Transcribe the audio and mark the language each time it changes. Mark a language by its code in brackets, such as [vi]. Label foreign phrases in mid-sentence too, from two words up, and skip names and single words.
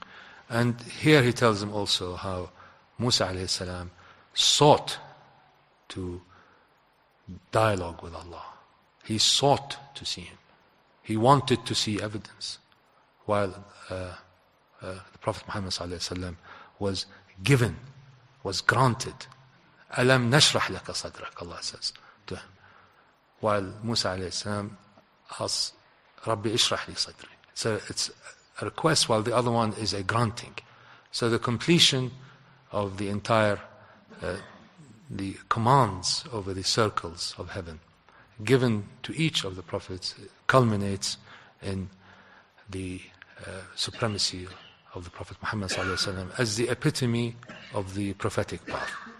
[en] And here he tells him also how Musa [ar] عليه السلام [en] sought to dialogue with Allah. He sought to see him. He wanted to see evidence, while the Prophet Muhammad ﷺ was given, was granted. [ar] ألم نشرح لك صدرك, [en] Allah says to him. While Musa ﷺ asks, [ar] رب اشرح لي صدري. [en] So it's a request, while the other one is a granting. So the completion of the entire, the commands over the circles of heaven given to each of the prophets culminates in the supremacy of the Prophet Muhammad ﷺ as the epitome of the prophetic path.